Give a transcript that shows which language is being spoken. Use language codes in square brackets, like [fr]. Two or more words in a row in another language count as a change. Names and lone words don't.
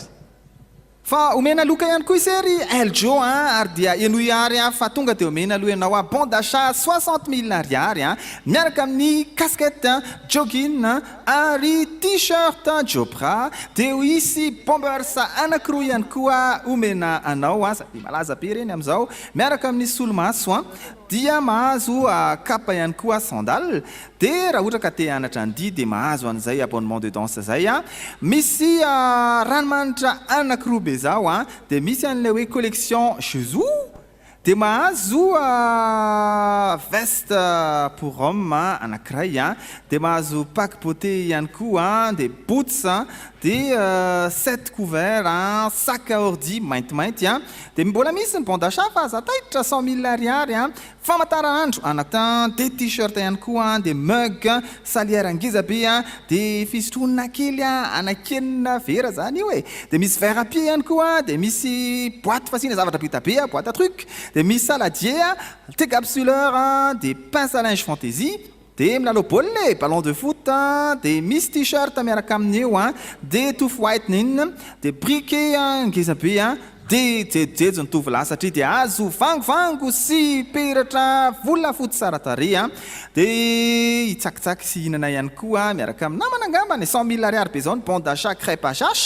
[mg] Fa omena loka ihany koa isery Eljo ary dia enoy ary fa tonga dia omena aloha ianao [fr] bon d'achat [mg] 60 000 ariary miaraka amin'ny [fr] casquette jogging [mg] ary t-shirt Jopra, dia isy bombers anankiroa ihany koa omena anao sady malaza be reny amin'izao, miaraka amin'ny solomaso dia mahazo kapa ihany koa sandal. Dia raha ohatra ka te hanatra an'ity dia mahazo an'izay [fr] abonnement de danse [mg] zay misy ranomanitra anankiroa be zao dia misy an'ilay hoe collection Chezou, dia mahazo [fr] veste pour homme [mg] anankiray dia mahazo [fr] pack beauté [mg] ihany koa, dia boots, dia 7 couverts, [fr] sac à ordi [mg] maintimainty dia mbola misy ny [fr] bon d'achat [mg] fa zataitra 100 000 ariary famantaranandro anatan, dia t-shirt ihany koa, dia mug salière angeza be dia fisotronina kely anakenina vera zany io dia misy [fr] verre à pied [mg] ihany koa, dia misy boîte fasina zavatra bita be, [fr] boîte à truc, [mg] dia misy saladier, décapsuleur, dia [fr] pince à linge fantaisie, [mg] dia milalao baolina [fr] ballon de foot, [mg] dia misy t-shirt miaraka amin'ny eo dia [en] tooth whitening, [mg] dia briquet ngeza be dia jejojejo ny tovolahy satria dia azo vangovango sy peratra volafoty tsara tarehy dia hitsakitsaky sy hinana ihany koa miaraka amin'ny namana angambany 100 000 ariary be zao ny [fr] bon d'achat [mg] crêpe HH.